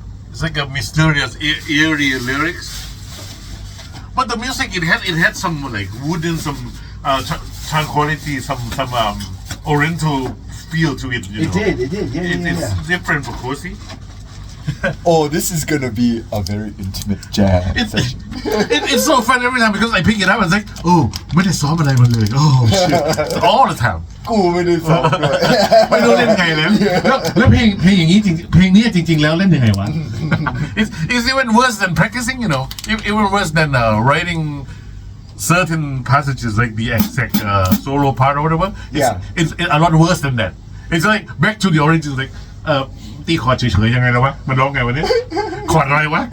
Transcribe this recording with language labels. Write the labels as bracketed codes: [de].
[en] It's like a mysterious, eerie lyrics. But the music, it had some like wooden, some tranquility, some oriental feel to it. You know? It did. Yeah. It's different for cozy. Oh, this is gonna be a very intimate jam session. It's so fun every time because I pick it up and it's like, oh, [th] ไม่ได้ซ้อมอะไรมาเลย [en] oh shit, all the time. [th] กูไม่ได้ซ้อมด้วย ไม่รู้เล่นไงเลย แล้วเพลงอย่างนี้จริงเพลงนี้จริงๆแล้วเล่นยังไงวะ [en] It's even worse than practicing, you know. Even worse than writing certain passages like the exact solo part or whatever. It's a lot worse than that. It's like back to the origins, like [th] ตีคอร์ดเฉยๆยังไงแล้ววะมันร้องไงวะเนี่ยคอร์ดอะไรวะ